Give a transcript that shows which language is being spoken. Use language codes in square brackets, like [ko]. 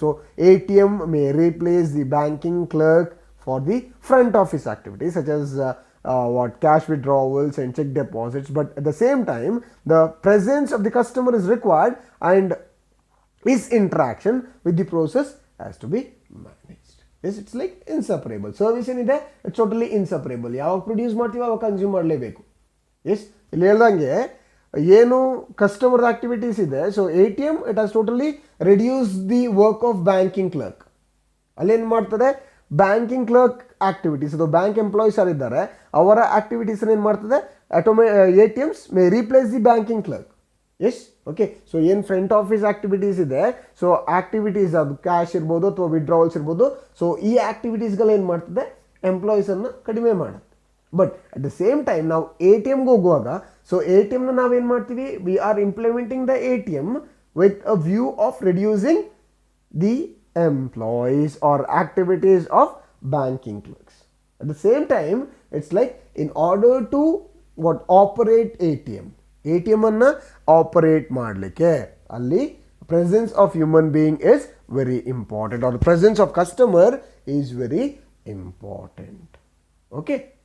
[en] So ATM may replace the banking clerk for the front office activities such as cash withdrawals and check deposits, but at the same time the presence of the customer is required and his interaction with the process has to be managed. Yes, it's like inseparable. Service ಏನಿದೆ it's totally inseparable. [kn] ಯಾವಾಗ produce ಮಾಡ್ತೀವಿ ಅವಾಗ consume ಮಾಡಲೇಬೇಕು. S, ಇಲ್ಲಿ ಹೇಳ್ದಂಗೆ ಏನು customer activities ಇದೆ, [en] So ATM it has totally reduce the work of banking clerk. [kn] ಅಲ್ಲೇನು ಮಾಡ್ತದೆ, ಬ್ಯಾಂಕಿಂಗ್ ಕ್ಲರ್ಕ್ ಆಕ್ಟಿವಿಟೀಸ್, ಅದು ಬ್ಯಾಂಕ್ ಎಂಪ್ಲಾಯೀಸ್ ಯಾರಿದ್ದಾರೆ ಅವರ ಆಕ್ಟಿವಿಟೀಸ್ ಏನು ಮಾಡ್ತದೆ, [en] ATMs may replace the banking clerk. [kn] S, okay. So ಏನು ಫ್ರಂಟ್ ಆಫೀಸ್ ಆಕ್ಟಿವಿಟೀಸ್ ಇದೆ, ಸೊ ಆಕ್ಟಿವಿಟೀಸ್ ಅದು ಕ್ಯಾಶ್ ಇರ್ಬೋದು ಅಥವಾ ವಿಡ್ರಾವಲ್ಸ್ ಇರ್ಬೋದು, ಸೊ ಈ ಆಕ್ಟಿವಿಟೀಸ್ಗಳು ಏನು ಮಾಡ್ತದೆ, ಎಂಪ್ಲಾಯೀಸನ್ನು ಕಡಿಮೆ ಮಾಡುತ್ತೆ. [en] but at the same time [kn] ನಾವು ATMಗೆ ಹೋಗುವಾಗ, ಸೊ ATMನ ನಾವೇನು ಮಾಡ್ತೀವಿ, [en] We are implementing the ATM with a view of reducing the employees or activities of banking clerks. At the same time, it's like in order to operate ATM [kn] anna operate madlikke alli [en] presence of human being is very important, or the presence of customer is very important. Okay.